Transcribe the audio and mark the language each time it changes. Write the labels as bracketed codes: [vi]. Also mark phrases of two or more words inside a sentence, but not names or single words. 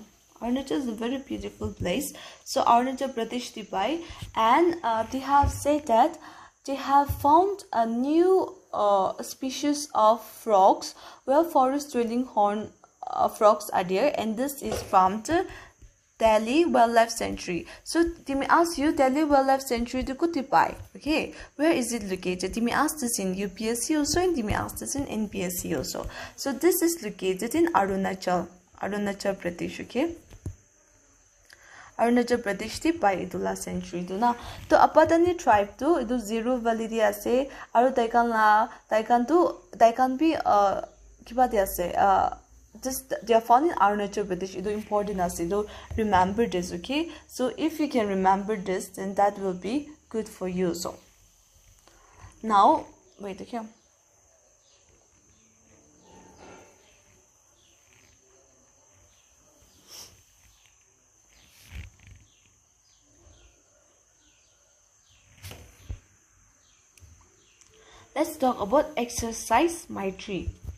[en] Arunachal is a very beautiful place. So Arunachal Pradesh tipai, and they have said that they have found a new species of frogs where forest dwelling horn frogs are there, and this is from the Delhi Wildlife Sanctuary. So they may ask you Delhi Wildlife Sanctuary to Kutipai. Okay, where is it located? They may ask this in UPSC also, and they may ask this in NPSC also. So this is located in Arunachal Pradesh. Okay. [nag] Arunachal Pradesh ti pai idu [en] last century [nag] do na to apatani tribe to idu [en] zero validity [nag] ase aru taikan bi kiba de ase [en] just they are found in Arunachal Pradesh. It is important as you remember this, okay? So if you can remember this, then that will be good for you. So now wait, okay. Let's talk about exercise Maitri.